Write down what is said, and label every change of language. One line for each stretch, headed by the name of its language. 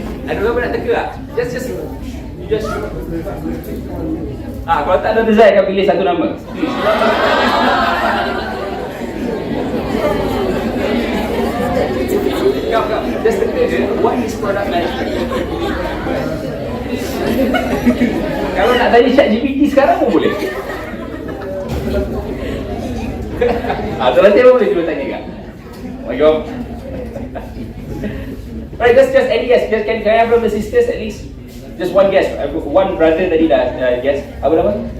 Malay: Ada orang nak teka tak? Just. Kalau tak ada Zai akan pilih satu nama. Kau, just teka je,
English: what is product management?
Malay: Kalau nak tanya ChatGPT sekarang pun boleh. Nanti apa boleh cuba tanya kak?
English: Go. Right, just any guess. Just can I have from the sisters at least? Just one guess. One brother
Malay: tadi dah
English: guess.
Malay: Apa nama?